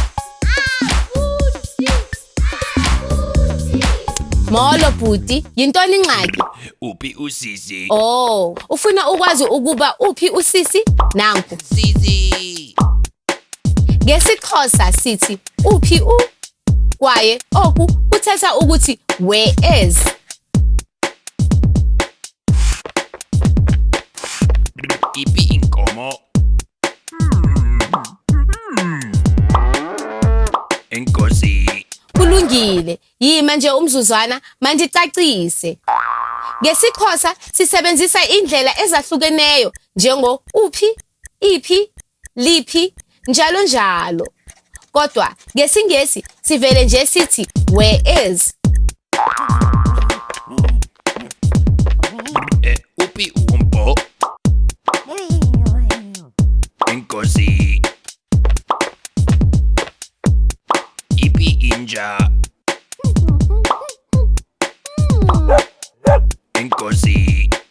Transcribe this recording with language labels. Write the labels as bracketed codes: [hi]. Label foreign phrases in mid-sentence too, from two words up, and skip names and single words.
[xh] Molo bhuti, yintoni ingxaki? Uphi usisi? Oh, ufuna ukwazi ukuba uphi usisi? Nanku. Sisi. NgesiXhosa sithi uphi u? Kwaye oku kuthetha ukuthi [en] where is. [xh] Iphi inkomo? Enkosi. Kulungile, yima nje umzuzwana mandicacise. NgesiXhosa sisebenzisa indlela ezahlukeneyo njengo uphi, iphi, liphi, njalo njalo. Kodwa ngesingesi sivele nje sithi [en] where is. [xh] Uphi umpo? Enkosi. Iphi inja? Enkosi.